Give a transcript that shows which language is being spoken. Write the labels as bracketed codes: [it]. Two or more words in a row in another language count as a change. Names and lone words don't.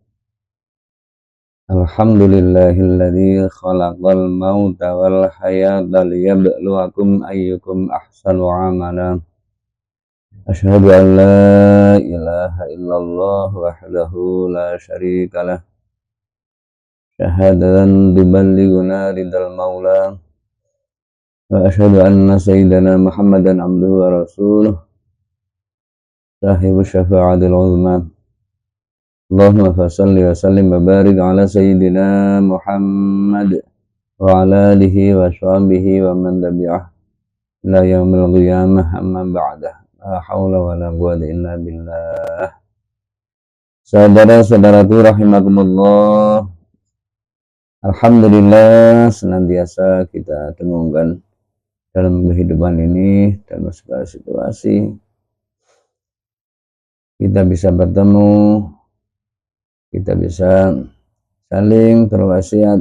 [ar] الحمد لله الذي خلق الموت والحياة ليبلوكم أيكم أحسن عملا. أشهد أن لا إله إلا الله وحده لا شريك له. شهادة تبلغنا رضا المولى. وأشهد أن سيدنا محمدا عبده ورسوله. صاحب الشفاعة العظمى. اللهم فصل وسلم وبارك على سيدنا محمد وعلى آله وصحبه ومن تبعه إلى يوم القيامة أما بعده. لا حول ولا قوة إلا بالله. [id] Saudara-saudaraku rahimakumullah. Alhamdulillah senantiasa kita temukan dalam kehidupan ini, dalam segala situasi kita bisa bertemu, kita bisa saling berwasiat.